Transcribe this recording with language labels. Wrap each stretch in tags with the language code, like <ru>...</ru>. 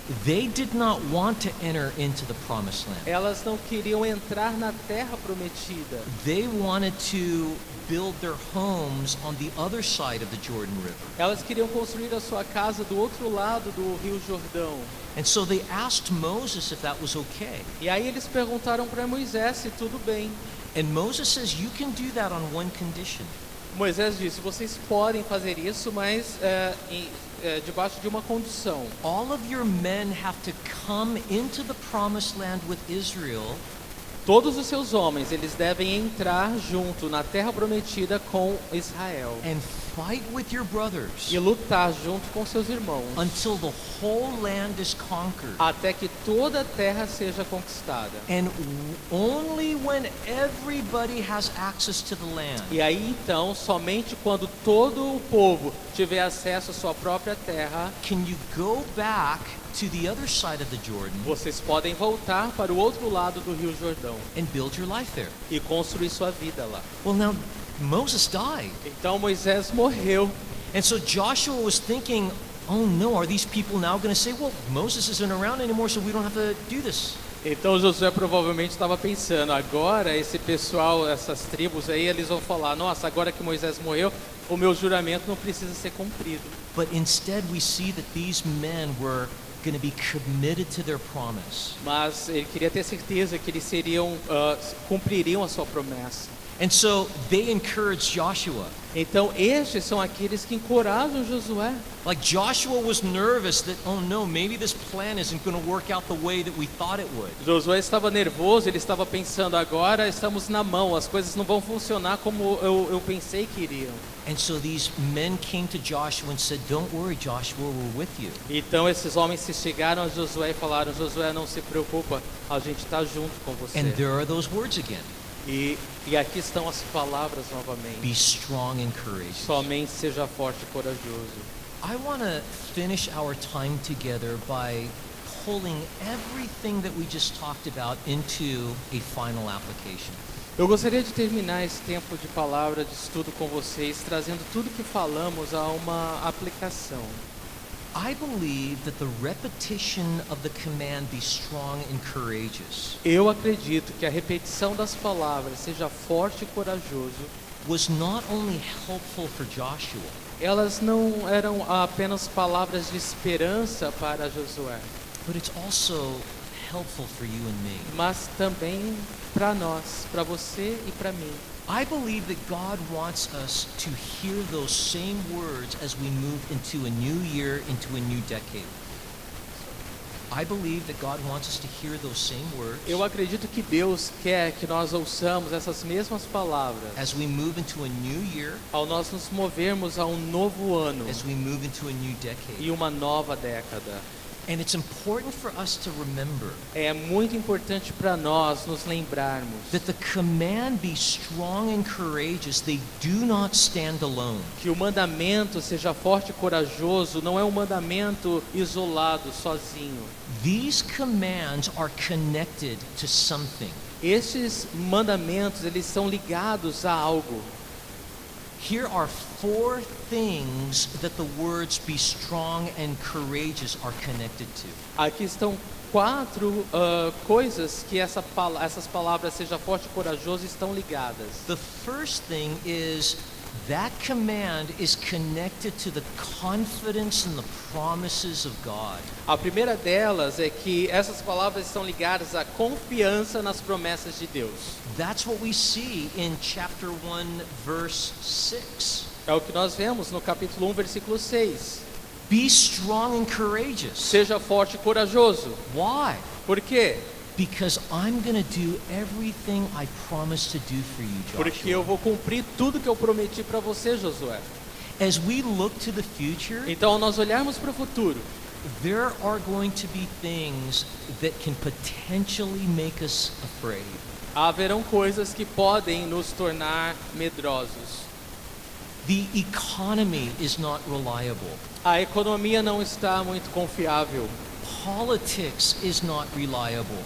<en>they did not want to enter into the promised land.</en> <pt>elas não queriam entrar na terra prometida.</pt> <en>They wanted to build their homes on the other side of the Jordan River.</en> <pt>Elas queriam construir a sua casa do outro lado do Rio Jordão.</pt> <en>And so they asked Moses if that was okay.</en> <pt>E aí eles perguntaram para Moisés se tudo bem.</pt> <en>And Moses says, you can do that on one condition.</en> <pt>Moisés disse: vocês podem fazer isso, mas debaixo de uma condição.</pt> <en>All of your men have to come into the promised land with Israel.</en> <pt>Todos os seus homens, eles devem entrar junto na terra prometida com Israel</pt> <en>And fight with your brothers</en> <pt>e lutar junto com seus irmãos</pt> <en>until the whole land is conquered.</en> <pt>até que toda a terra seja conquistada.</pt> <en>And only when everybody has access to the land</en> <pt>E aí então, somente quando todo o povo tiver acesso à sua própria terra,</pt> <en>can you go back to the other side of the Jordan</en> <pt>vocês podem voltar para o outro lado do Rio Jordão</pt> <en>and build your life there.</en> <pt>e construir sua vida lá.</pt> <en>Well, now Moses died.</en> <pt>Então Moisés morreu.</pt> <en>And so Joshua was thinking, oh no, are these people now going to say, well, Moses isn't around anymore, so we don't have to do this?</en> <pt>Então Josué provavelmente estava pensando, agora esse pessoal, essas tribos aí, eles vão falar, nossa, agora que Moisés morreu, o meu juramento não precisa ser cumprido.</pt> <en>But instead we see that these men were going to be committed to their promise.</en> <pt>Mas ele queria ter certeza que eles cumpririam a sua promessa.</pt> <en>And so they encouraged Joshua.</en> <pt>Então estes são aqueles que encorajam Josué.</pt> <en>Like Joshua was nervous that, oh no, maybe this plan isn't going to work out the way that we thought it would.</en> <pt>Josué estava nervoso, ele estava pensando, agora estamos na mão, as coisas não vão funcionar como eu pensei que iriam.</pt> <en>And so these men came to Joshua and said, don't worry, Joshua, we're with you.</en> <pt>Então esses homens se chegaram a Josué e falaram, Josué, não se preocupa, a gente está junto com você.</pt> <en>And there are those words again.</en> <pt>E aqui estão as palavras novamente.</pt> <en>Be strong and courageous.</en> <pt>Somente seja forte e corajoso.</pt> <en>I want to finish our time together by pulling everything that we just talked about into a final application.</en> <pt>Eu gostaria de terminar esse tempo de palavra, de estudo com vocês, trazendo tudo que falamos a uma aplicação.</pt> <en>I believe that the repetition of the command, be strong and courageous,</en> <pt>Eu acredito que a repetição das palavras, seja forte e corajoso,</pt> <en>was not only helpful for Joshua,</en> <pt>elas não eram apenas palavras de esperança para Josué,</pt> <en>but it's also helpful for you and me.</en> <pt>mas também para nós, para você e para mim.</pt> <en>I believe that God wants us to hear those same words as we move into a new year, into a new decade. I believe that God wants us to hear those same words</en> <pt>Eu acredito que Deus quer que nós ouçamos essas mesmas palavras</pt> <en>as we move into a new year,</en> <pt>ao nós nos movermos a um novo ano</pt> <en>as we move into a new decade.</en> <pt>e uma nova década.</pt> <en>And it's important for us to remember</en> <pt>É muito importante para nós nos lembrarmos</pt> <en>that the command, be strong and courageous, they do not stand alone.</en> <pt>que o mandamento seja forte e corajoso não é um mandamento isolado, sozinho.</pt> <en>These commands are connected to something.</en> <pt>Estes mandamentos, eles são ligados a algo.</pt> <en>Here are 4 things that the words be strong and courageous are connected to.</en> <pt>Aqui estão 4 coisas que essas palavras seja forte e corajoso estão ligadas.</pt> <en>The first thing is that command is connected to the confidence and the promises of God.</en> <pt>A primeira delas é que essas palavras estão ligadas à confiança nas promessas de Deus.</pt> <en>That's what we see in chapter 1 verse 6.</en> <pt>É o que nós vemos no capítulo 1, versículo 6.</pt> <en>Be strong and courageous.</en> <pt>Seja forte e corajoso.</pt> <en>Why?</en> <pt>Por quê?</pt> <en>Because I'm going to do everything I promised to do for you,</en> <pt>Porque eu</pt> <en>Joshua.</en> <pt>vou cumprir tudo que eu prometi para você, Josué.</pt> <en>As we look to the future,</en> <pt>Então, ao nós olharmos para o futuro,</pt> <en>there are going to be things that can potentially make us afraid.</en> <pt>haverão coisas que podem nos tornar medrosos.</pt> <en>The economy is not reliable.</en> <pt>A economia não está muito confiável.</pt> <en>Politics is not reliable.</en>